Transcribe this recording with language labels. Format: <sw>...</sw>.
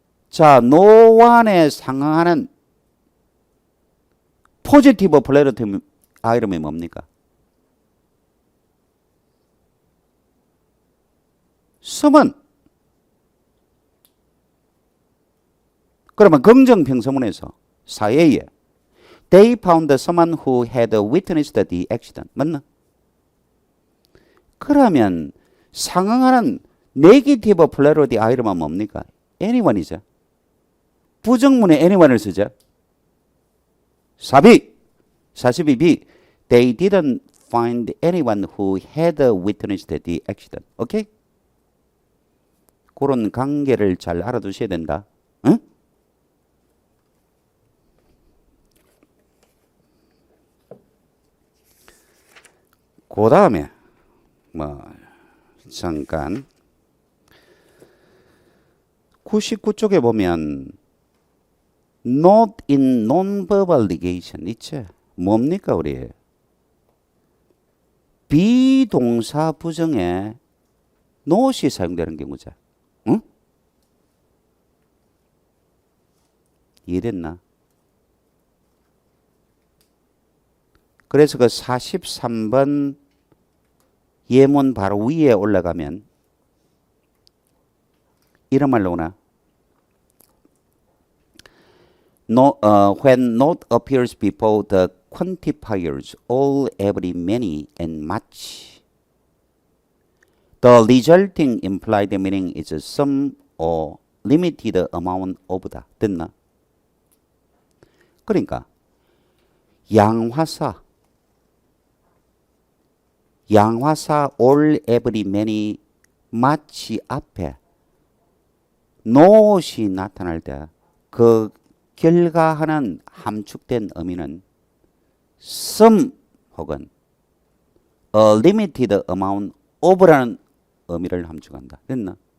<ko>자, no one에 상응하는 포지티브 플레러티 아이템이 뭡니까?</ko> <en>some은</en> <ko>그러면 긍정평서문에서 사회에</ko> <en>They found someone who had witnessed the accident.</en> <ko>맞나? 그러면 상응하는 네기티브 플레러티 아이템은 뭡니까? anyone이죠. 부정문에 anyone을 쓰죠. 42B.</ko> <en>They didn't find anyone who had witnessed the accident.</en> <ko>오케이? 그런 관계를 잘 알아두셔야 된다. 응? 그 다음에 잠깐 99쪽에 보면 not in non-verbal negation 있죠? 뭡니까 우리? 비동사 부정에 not이 사용되는 경우죠. 응? 이해됐나? 그래서 그 43번 예문 바로 위에 올라가면 이런 말로 오나?</ko> <en>When not appears before the quantifiers all, every, many, and much, the resulting implied meaning is some or limited amount of다.</en> <ko>됐나? 그러니까 양화사 all, every, many, much 앞에 not이 나타날 때 그 결과하는 함축된 의미는 some 혹은 a limited amount of라는 의미를 함축한다. 됐나?</ko>